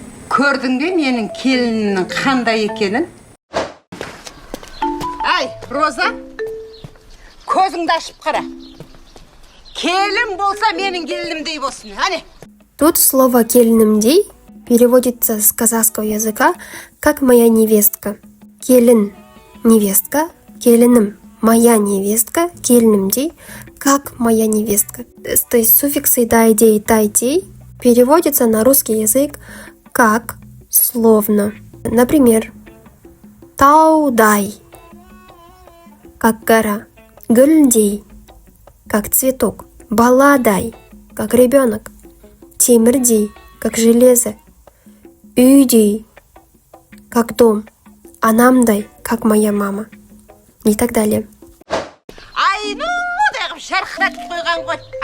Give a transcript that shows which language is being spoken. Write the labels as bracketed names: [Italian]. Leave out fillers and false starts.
[Kazakh] Көрдің бе менің келінімнің қандай екенін? Ай, Роза, көзіңді ашып қара. Келін болса менің келінімдей болсын, әне. [Russian] Тут слово «келинымдей» переводится с казахского языка как «моя невестка». Келин – невестка, келиным – моя невестка, келинымдей – как моя невестка. То есть суффиксы «дай-дей», «тай-дей» переводятся на русский язык как словно. Например, «тау-дай» – как гора, «гүлдей» – как цветок, «баладай» – как ребенок, «темірдей» – как железо, «үйдей» – как дом, «анамдай» – как моя мама и так далее. [Kazakh] Айну дегім шарқыратып қойған ғой.